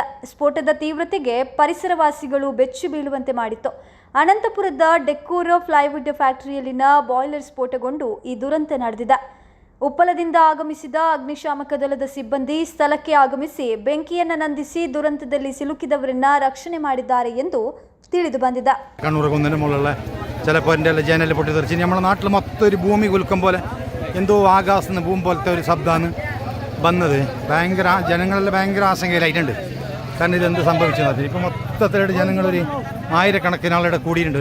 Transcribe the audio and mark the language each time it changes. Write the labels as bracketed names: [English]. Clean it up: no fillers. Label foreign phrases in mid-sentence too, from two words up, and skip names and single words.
[Kannada] ಸ್ಫೋಟದ ತೀವ್ರತೆಗೆ ಪರಿಸರವಾಸಿಗಳು ಬೆಚ್ಚಿ ಬೀಳುವಂತೆ ಮಾಡಿತ್ತು. ಅನಂತಪುರದ ಡೆಕ್ಕೂರ್ ಫ್ಲೈವುಡ್ ಫ್ಯಾಕ್ಟರಿಯಲ್ಲಿನ ಬಾಯ್ಲರ್ ಸ್ಫೋಟಗೊಂಡು ಈ ದುರಂತ ನಡೆದಿದೆ. ಉಪ್ಪಲದಿಂದ ಆಗಮಿಸಿದ ಅಗ್ನಿಶಾಮಕ ದಳದ ಸಿಬ್ಬಂದಿ ಸ್ಥಳಕ್ಕೆ ಆಗಮಿಸಿ ಬೆಂಕಿಯನ್ನು ನಂದಿಸಿ ದುರಂತದಲ್ಲಿ ಸಿಲುಕಿದವರನ್ನ ರಕ್ಷಣೆ ಮಾಡಿದ್ದಾರೆ ಎಂದು ತಿಳಿದು ಬಂದಿದೆ. [Malayalam] കണ്ണൂർകുന്നിന് മുകളിലുള്ള ചിലപ്പോൾ എൻ്റെ ജനൽ പൊട്ടിത്തെറിച്ച് നമ്മുടെ നാട്ടിൽ മൊത്തം ഒരു ഭൂമി കുലുക്കം പോലെ എന്തോ ആകാശത്ത് ഭൂമി പോലത്തെ ഒരു ശബ്ദമാണ് വന്നത്. ഭയങ്കര ജനങ്ങളിൽ ഭയങ്കര ആശങ്കയിലായിട്ടുണ്ട്. കാരണം ഇതെന്ത് സംഭവിച്ചത് ഇപ്പോൾ മൊത്തത്തിലായിട്ട് ജനങ്ങളൊരു ആയിരക്കണക്കിന് ആളുടെ കൂടിയിട്ടുണ്ട്.